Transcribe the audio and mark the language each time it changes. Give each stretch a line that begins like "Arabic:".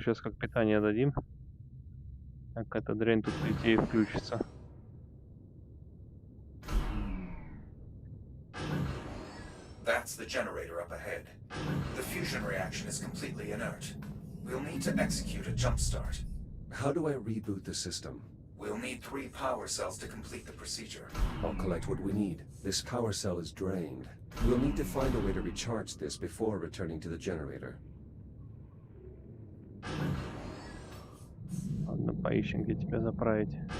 Russian: Сейчас как питание дадим. Так эта дрянь тут везде и включится.
English: That's the generator up ahead. The fusion reaction is completely inert. We'll need to execute a jump start. How do I reboot the system? We'll need 3 power cells to complete the procedure. I'll collect what we need. This power cell is drained. We'll need to find a way to recharge this before returning to the generator.
Russian: Ладно, поищем, где тебя заправить.